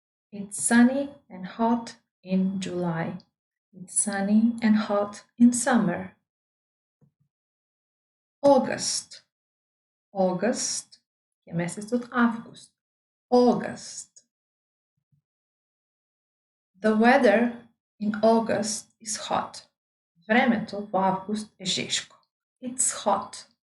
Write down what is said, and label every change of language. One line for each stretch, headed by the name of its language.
English: It's sunny and hot in July. It's sunny and hot in summer. August.
Macedonian: August е месецот август.
English: August. The weather in August is hot.
Macedonian: Времето во август е жешко.
English: It's hot.